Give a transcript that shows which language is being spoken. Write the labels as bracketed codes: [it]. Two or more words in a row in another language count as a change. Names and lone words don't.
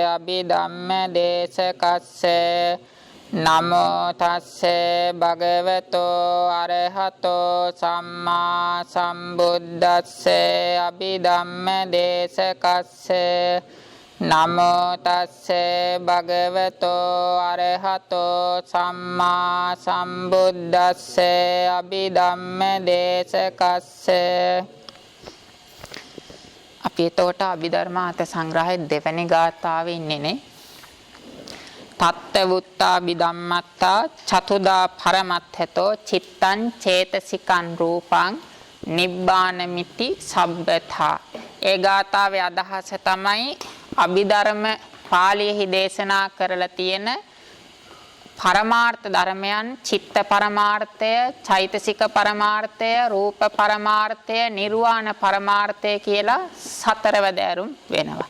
[pi] අභිධම්ම දේශකස්සේ නමෝ තස්සේ භගවතෝ අරහතෝ සම්මා සම්බුද්දස්සේ අභිධම්ම දේශකස්සේ නමෝ තස්සේ භගවතෝ අරහතෝ සම්මා සම්බුද්දස්සේ අභිධම්ම දේශකස්සේ. [si] අපි එතකොට අභිධර්ම අර්ථ සංග්‍රහයේ දෙවැනි ගාථාවේ ඉන්නේනේ. [pi] තත්ත වුත්තා බිධම්මත්තා චතුදා පරමත්තතෝ චිත්තං චේතසිකං රූපං නිබ්බානමිති සබ්බතා. [si] ඒ ගාථාවේ අදහස තමයි අභිධර්ම පාළියෙහි දේශනා කරලා තියෙන පරමාර්ථ ධර්මයන් චිත්ත පරමාර්ථය, චෛතසික පරමාර්ථය, රූප පරමාර්ථය, නිර්වාණ පරමාර්ථය කියලා සතරවැදෑරුම් වෙනවා.